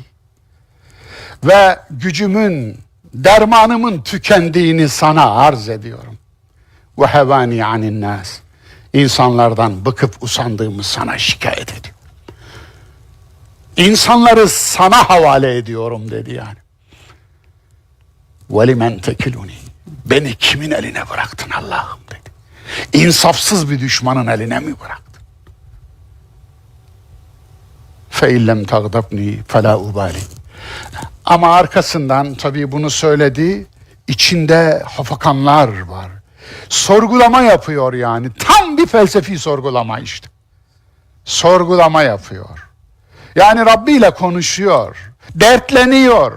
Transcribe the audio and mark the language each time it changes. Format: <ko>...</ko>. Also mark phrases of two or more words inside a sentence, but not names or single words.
<tr>Ve gücümün, dermanımın tükendiğini sana arz ediyorum.</tr> <ar>وهواني على الناس.</ar> <tr>İnsanlardan bıkıp usandığımı sana şikayet ediyorum. İnsanları sana havale ediyorum dedi yani.</tr> <ar>وَلِمَنْ تَكِلُونِ</ar> <tr>Beni kimin eline bıraktın Allah'ım dedi. İnsafsız bir düşmanın eline mi bıraktın?</tr> <ar>فَاِلَّمْ تَغْضَبْنِي فَلَا اُبَالِي</ar> <tr>Ama arkasından tabii bunu söyledi, içinde hafakanlar var. Sorgulama yapıyor yani. Tam bir felsefi sorgulama işte. Sorgulama yapıyor. Yani Rabbi ile konuşuyor, dertleniyor.</tr>